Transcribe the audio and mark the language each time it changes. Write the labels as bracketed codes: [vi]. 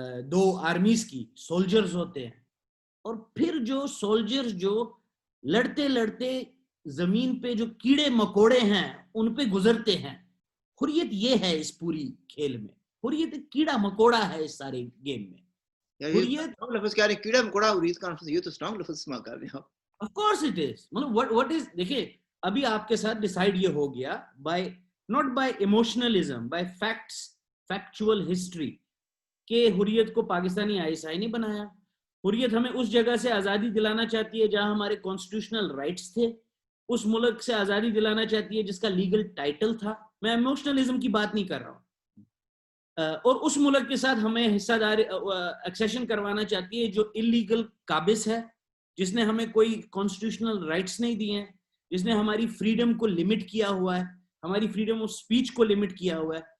[ur] 2 armies کی, soldiers ہوتے ہیں, اور پھر جو سولجرز جو لڑتے لڑتے زمین پہ جو کیڑے مکوڑے ہیں ان پہ گزرتے ہیں. حریت یہ ہے اس پوری کھیل میں, حریت کیڑا مکوڑا ہے اس سارے گیم میں. حریت لفظ کہہ رہے ہیں کیڑا مکوڑا حریت کانفرنس, یہ تو اسٹرانگ لفظ استعمال کر رہے ہیں آپ. [en] Of course it is. What is, [ur] دیکھیں ابھی آپ کے ساتھ ڈیسائیڈ یہ ہو گیا [en] by not by emotionalism, by facts, factual history [ur] کہ حریت کو پاکستانی ISI نے بنایا. حریت ہمیں اس جگہ سے آزادی دلانا چاہتی ہے جہاں ہمارے کانسٹیٹیوشنل رائٹس تھے, اس ملک سے آزادی دلانا چاہتی ہے جس کا لیگل ٹائٹل تھا. میں ایموشنلزم کی بات نہیں کر رہا ہوں. اور اس ملک کے ساتھ ہمیں حصہ دار ایکسیشن کروانا چاہتی ہے جو اللیگل قابض ہے, جس نے ہمیں کوئی کانسٹیٹیوشنل رائٹس نہیں دیے ہیں, جس نے ہماری فریڈم کو لمٹ کیا ہوا ہے, ہماری فریڈم آف سپیچ کو لمٹ کیا ہوا ہے.